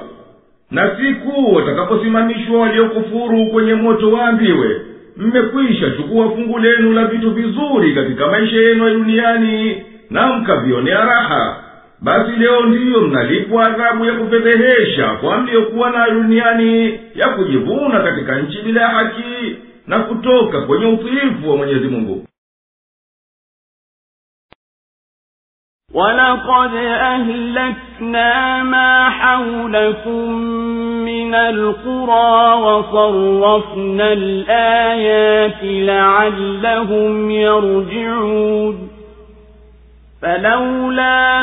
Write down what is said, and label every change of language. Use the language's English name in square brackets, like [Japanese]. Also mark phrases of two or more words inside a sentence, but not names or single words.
[Swahili] Na siku watakaposimamishwa waliokufuru kwenye moto, waambiwe, mmekwisha chukua fungu lenu la vitu vizuri katika maisha yenu ya duniani na mkavionea raha, basi leo ndiyo mnalipwa adhabu ya kufedhehesha kwa mliokuwa na duniani, ya kujivuna katika nchi bila haki na kutoka kwenye utiifu wa Mwenyezi Mungu. [Arabic] وَلَقَدْ أَهْلَكْنَا مَا حَوْلَكُمْ مِنَ الْقُرَى وَصَرَّفْنَا الْآيَاتِ لَعَلَّهُمْ يَرْجِعُونَ فَلَوْلَا